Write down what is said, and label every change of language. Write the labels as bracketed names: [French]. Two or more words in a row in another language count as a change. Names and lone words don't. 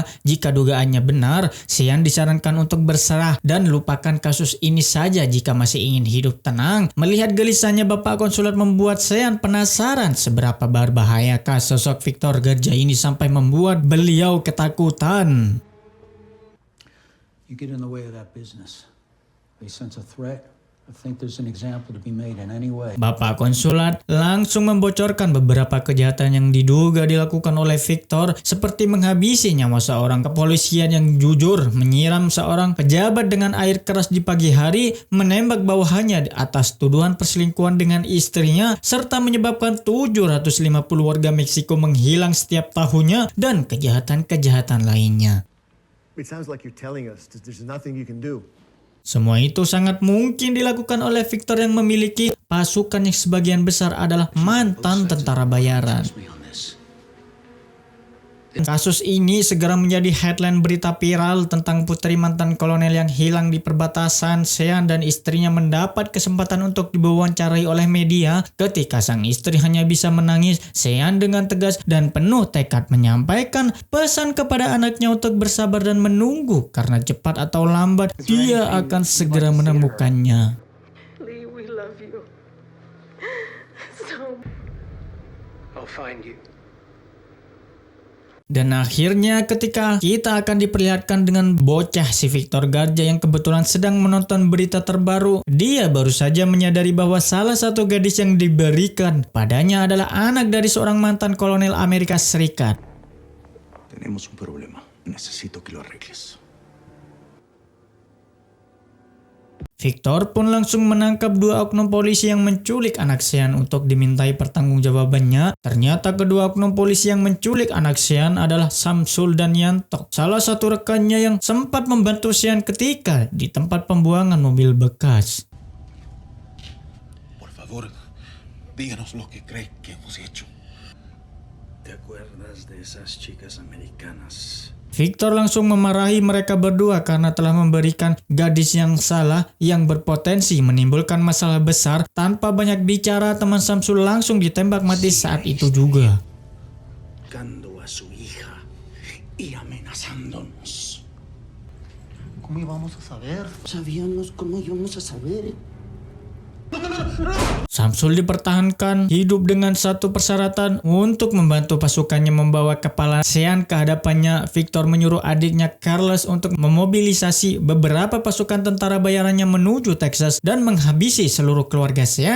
[Indonesian] Jika dugaannya benar, Sean disarankan untuk berserah dan lupakan kasus ini saja jika masih ingin hidup tenang. Melihat gelisahnya Bapak konsulat membuat Sean penasaran seberapa berbahayakah sosok Victor Garza ini sampai membuat beliau ketakutan. [English] You get in the way of that business. They sense a threat. I think there's an example to be made in any way. [Indonesian] Bapak konsulat langsung membocorkan beberapa kejahatan yang diduga dilakukan oleh Victor, seperti menghabisi nyawa seorang kepolisian yang jujur, menyiram seorang pejabat dengan air keras di pagi hari, menembak bawahannya atas tuduhan perselingkuhan dengan istrinya, serta menyebabkan 750 warga Meksiko menghilang setiap tahunnya, dan kejahatan-kejahatan lainnya. [English] It sounds like you're telling us that there's nothing you can do. [Indonesian] Semua itu sangat mungkin dilakukan oleh Victor yang memiliki pasukan yang sebagian besar adalah mantan tentara bayaran. Kasus ini segera menjadi headline berita viral tentang putri mantan kolonel yang hilang di perbatasan. Sean dan istrinya mendapat kesempatan untuk diwawancarai oleh media. Ketika sang istri hanya bisa menangis, Sean dengan tegas dan penuh tekad menyampaikan pesan kepada anaknya untuk bersabar dan menunggu, karena cepat atau lambat dia akan segera menemukannya. [English] Lee, we love you. So... I'll find you. [Indonesian] Dan akhirnya ketika kita akan diperlihatkan dengan bocah si Victor Garza yang kebetulan sedang menonton berita terbaru, dia baru saja menyadari bahwa salah satu gadis yang diberikan padanya adalah anak dari seorang mantan kolonel Amerika Serikat. [Spanish] Tenemos un problema. Necesito que lo arregles. [Indonesian] Victor pun langsung menangkap dua oknum polisi yang menculik anak Sean untuk dimintai pertanggungjawabannya. Ternyata kedua oknum polisi yang menculik anak Sean adalah Samsul dan Yanto, salah satu rekannya yang sempat membantu Sean ketika di tempat pembuangan mobil bekas. [Spanish] Por favor, díganos lo que cree que hemos hecho. ¿Te acuerdas de esas chicas americanas? [Indonesian] Victor langsung memarahi mereka berdua karena telah memberikan gadis yang salah yang berpotensi menimbulkan masalah besar. Tanpa banyak bicara, teman Samsul langsung ditembak mati saat itu juga. [Spanish] Buscando a su hija y amenazándonos. ¿Cómo íbamos a saber? Sabíamos cómo íbamos a saber. [Indonesian] Samsul dipertahankan hidup dengan satu persyaratan untuk membantu pasukannya membawa kepala Sean ke hadapannya. Victor menyuruh adiknya Carlos untuk memobilisasi beberapa pasukan tentara bayarannya menuju Texas dan menghabisi seluruh keluarga Sean.